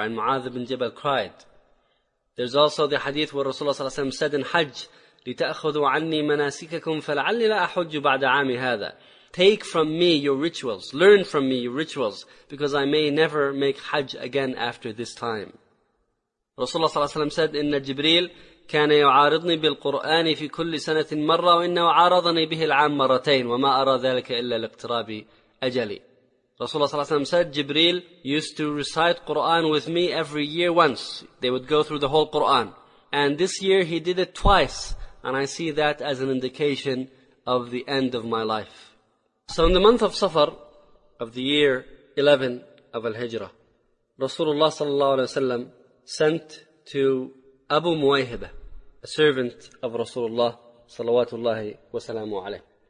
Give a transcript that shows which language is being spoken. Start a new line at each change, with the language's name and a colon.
English: And Mu'adh ibn Jabal cried. There's also the hadith where Rasulullah sallallahu alaihi wasallam said in Hajj,
Arabic: لِتَأْخُذُوا عَنِّي مَنَاسِكَكُمْ فَلَعَلِّ لَا أَحُجُّ بَعْدَ عَامِ هَذَا.
English: Take from me your rituals. Learn from me your rituals. Because I may never make Hajj again after this time. Rasulullah sallallahu alaihi wasallam said,
Arabic: إِنَّ جِبْرِيل كان يعارضني بالقرآن في كل سنة مرة وإنه عارضني به العام مرتين وما أرى ذلك إلا لاقتراب أجلي.
English: Rasulullah
Arabic: صلى الله عليه وسلم
English: said, Jibreel used to recite Quran with me every year once. They would go through the whole Quran. And this year he did it twice. And I see that as an indication of the end of my life. So in the month of Safar, of the year 11 of Al-Hijrah, Rasulullah
Arabic: صلى الله عليه وسلم
English: sent to Abu Muwayhibah, a servant of Rasulullah salawatullahi wa salamu alayh.